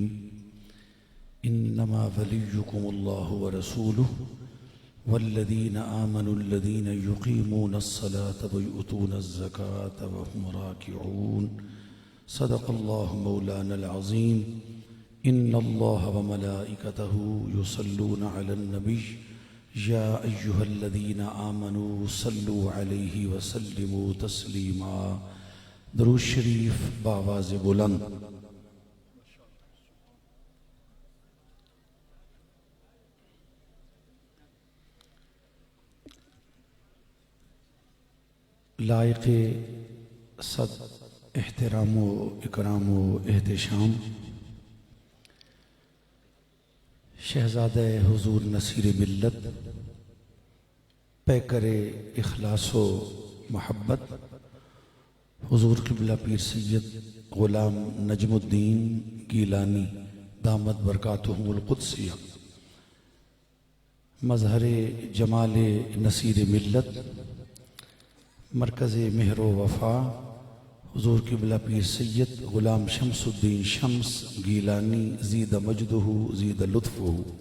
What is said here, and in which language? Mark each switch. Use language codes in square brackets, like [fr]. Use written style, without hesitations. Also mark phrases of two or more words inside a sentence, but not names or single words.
[ar] إنما وليكم الله ورسوله والذين آمنوا الذين يقيمون الصلاة ويؤتون الزكاة وهم راكعون. صدق الله مولانا العظيم. إن الله وملائكته يصلون على النبي يا أيها الذين آمنوا صلوا عليه وسلموا تسليما. [ur] درود شریف بآواز بلند. لائق صد احترام و اکرام و احتشام شہزادہ حضور نصیر ملت، پیکر اخلاص و محبت، حضور قبلہ پیر سید غلام نجم الدین گیلانی [ar] دامت برکاتہم القدسیہ، [ur] مظہر جمال نصیر ملت، مرکز مہر و وفا، حضور قبلہ پیر سید غلام شمس الدین شمس گیلانی [ar] زید مجدہ زید لطفہ،